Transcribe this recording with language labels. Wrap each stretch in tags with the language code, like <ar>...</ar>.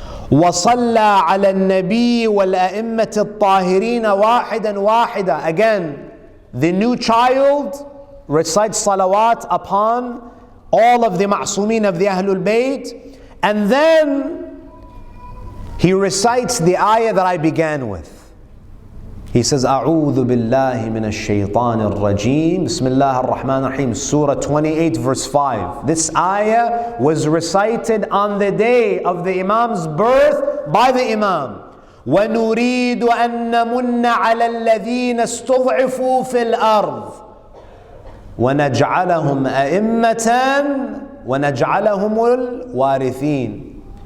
<ar>وَصَلَّى عَلَى النَّبِيِّ وَالْأَئِمَّةِ الطَّاهِرِينَ وَاحِدًا وَاحِدًا.</ar> <en>Again, the new child recites salawat upon all of the ma'sumin of the Ahlul Bayt, and then he recites the ayah that I began with. He says,</en> <ar>أعوذ بالله من الشيطان الرجيم بسم الله الرحمن الرحيم.</ar> <en>Surah 28 verse 5. This ayah was recited on the day of the Imam's birth by the Imam.</en> <ar>وَنُرِيدُ أَن نَمُنَّ عَلَى الَّذِينَ اسْتُضْعِفُوا فِي الْأَرْضِ وَنَجْعَلَهُمْ أَئِمَّةً وَنَجْعَلَهُمُ الْوَارِثِينَ.</ar>